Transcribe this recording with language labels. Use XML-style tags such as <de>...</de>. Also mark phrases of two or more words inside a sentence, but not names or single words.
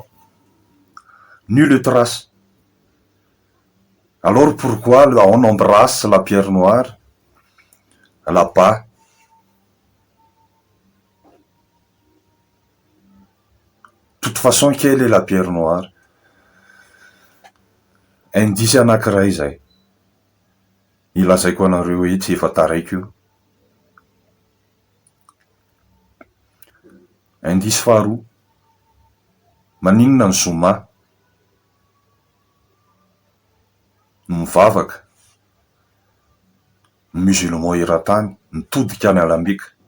<fr>Nulle trace. Alors pourquoi on embrasse la pierre noire là-bas? De toute façon, quelle est la pierre noire?</fr> <mg>Indisy anankiray zay. Ilazaiko anareo hoe tsy efa taraiky io. Indisy faharoa. Maninona ny zoma mivavaka, ny musulman eran-tany mitodika any lameka.</mg>